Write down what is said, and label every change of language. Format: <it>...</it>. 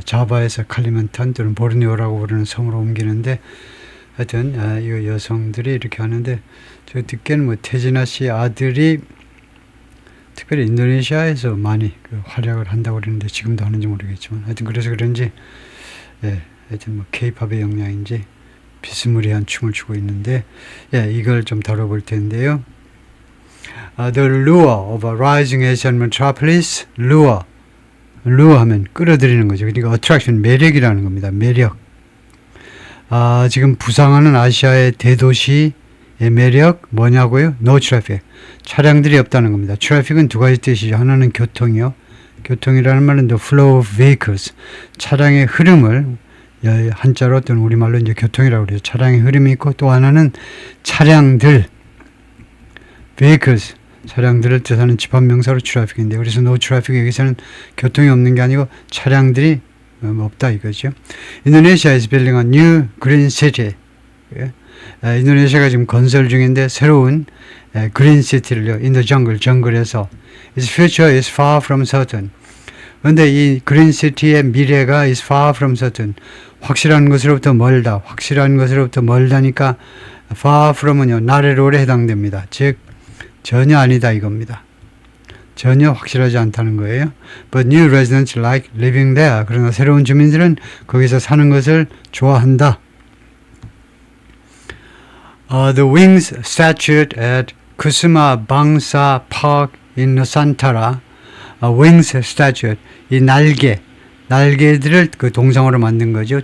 <ko>자바에서 칼리만탄 또는 보르네오라고 부르는 섬으로 옮기는데 하여튼 이 여성들이 이렇게 하는데 저 듣기에는 뭐 태진아 씨 아들이 특별히 인도네시아에서 많이 그 활약을 한다고 그러는데 지금도 하는지 모르겠지만 하여튼 그래서 그런지 예, 하여튼 뭐 케이팝의 영향인지 비스무리한 춤을 추고 있는데 예, 이걸 좀 다뤄볼 텐데요.</ko> <en>The lure of a rising Asian metropolis, lure 하면 끌어들이는 거죠.</en> <ko>그러니까 attraction, 매력이라는 겁니다. 매력. 지금 부상하는 아시아의 대도시 매력 뭐냐고요?</ko> <en>No traffic.</en> <ko>차량들이 없다는 겁니다. traffic은 두 가지 뜻이죠. 하나는 교통이요.</ko> <en>교통이라는 말은 the flow of vehicles.</en> <ko>차량의 흐름을 한자로 또는 우리말로 이제 교통이라고 그래요. 차량의 흐름이 있고 또 하나는 차량들 vehicles. 차량들을 뜻하는 집합명사로 traffic인데 그래서 no traffic 여기서는 교통이 없는 게 아니고 차량들이 없다 이거죠.</ko> <en>Indonesia is building a new green city.</en> <ko>인도네시아가 지금 건설 중인데 새로운 그린 시티를요.</ko> <en>in the jungle, 정글에서 its future is far from certain.</en> <ko>그런데 이 그린 시티의 미래가 is far from certain. 확실한 것으로부터 멀다. 확실한 것으로부터 멀다니까 far from은요. 나래로에 해당됩니다. 즉 전혀 아니다 이겁니다. 전혀 확실하지 않다는 거예요.</ko> <en>But new residents like living there.</en> <ko>그러나 새로운 주민들은 거기서 사는 것을 좋아한다.</ko> <en>The wings statue at Kusuma Bangsa Park in Nusantara. wings statue.</en> <ko>이 날개들을 그 동상으로 만든 거죠.</ko>